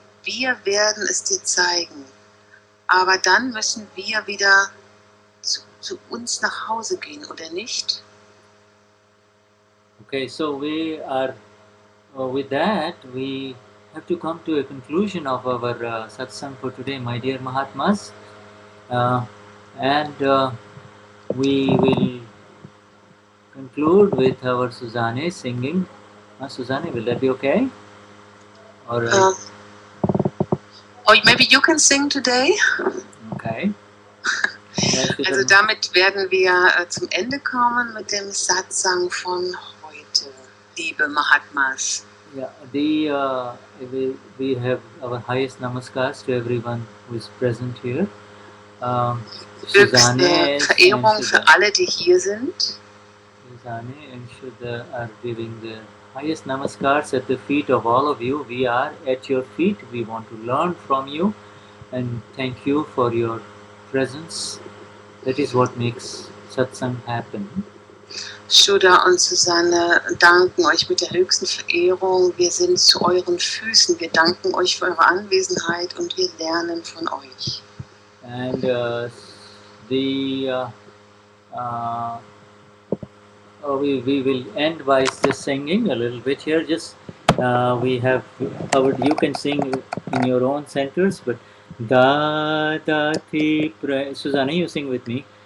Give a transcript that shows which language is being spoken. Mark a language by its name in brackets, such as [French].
[German] Wir werden es dir zeigen. Aber dann müssen wir wieder zu uns nach Hause gehen, oder nicht? [English] Okay, so we are, with that, we have to come to a conclusion of our satsang for today, my dear Mahatmas. And we will conclude with our Susanne singing. Susanne, will that be okay? Or maybe you can sing today? Okay. [German] Also damit werden wir zum Ende kommen mit dem Satsang von heute, liebe Mahatmas. [English] Yeah, we have our highest namaskars to everyone who is present here. [German] Höchste Verehrung für alle, die hier sind. [English] Susanne and Shuddha are giving the highest namaskars at the feet of all of you. We are at your feet. We want to learn from you, and thank you for your presence. That is what makes Satsang happen. [German] Shuddha und Susanne danken euch mit der höchsten Verehrung. Wir sind zu euren Füßen. Wir danken euch für eure Anwesenheit und wir lernen von euch. [English] And we will end by just singing a little bit here. Just we have you can sing in your own centers, but da da thi Susanna, you sing with me.